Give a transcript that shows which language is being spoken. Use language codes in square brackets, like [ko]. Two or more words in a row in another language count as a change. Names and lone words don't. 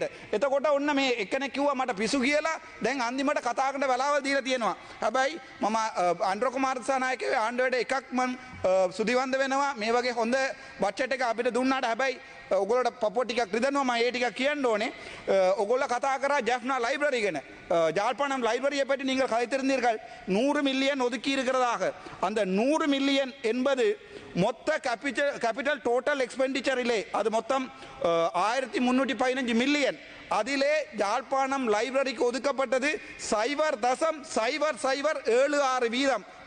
[si] එතකොට ඔන්න මේ එක්කෙනෙක් කිව්වා මට පිසු කියලා. දැන් අන්තිමට කතා කරන්න වෙලාවල් දීලා තියෙනවා. හැබැයි මම අනුර කුමාර දිසානායකගේ ආණ්ඩුවට එකක් මම සුදිවන්ද වෙනවා. මේ වගේ හොඳ බජට් එක අපිට දුන්නාට හැබැයි ඔගොල්ලෝට පපුව ටිකක් රිදෙනවා. මම ඒ ටිකක් කියන්න ඕනේ. ඔගොල්ලෝ කතා කරා ஜாஃப்னா லைப்ரரி ගැන. [ta] யாழ்ப்பாணம் லைப்ரரியை பற்றி நீங்கள் கதைத்திருந்தீர்கள். 100 மில்லியன் ஒதுக்கி இருக்கிறதாக. அந்த 100 மில்லியன் என்பது மொத்த [en] capital total expenditure [ta] அது மொத்தம் 1315 மில்லியன். அதிலே யாழ்ப்பாணம் லைப்ரரிக்கு ஒதுக்கப்பட்டது 0.00076%.